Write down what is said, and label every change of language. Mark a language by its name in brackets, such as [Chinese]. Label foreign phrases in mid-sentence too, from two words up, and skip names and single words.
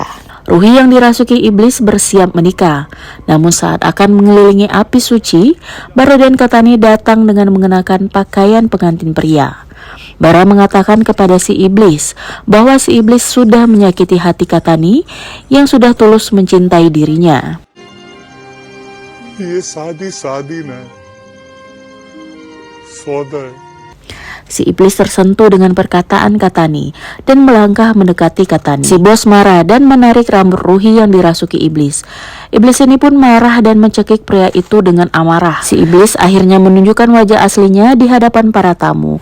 [Indonesian] Ruhi yang dirasuki iblis bersiap menikah. Namun saat akan mengelilingi api suci, Bara dan Katani datang dengan mengenakan pakaian pengantin pria. Bara mengatakan kepada si iblis bahwa si iblis sudah menyakiti hati Katani yang sudah tulus mencintai dirinya. [Hindi] ये शादी शादी ना सौदा है। [Indonesian] Si iblis tersentuh dengan perkataan Katani dan melangkah mendekati Katani. Si bos marah dan menarik rambut Ruhi yang dirasuki iblis. Iblis ini pun marah dan mencekik pria itu dengan amarah. Si iblis akhirnya menunjukkan wajah aslinya di hadapan para tamu.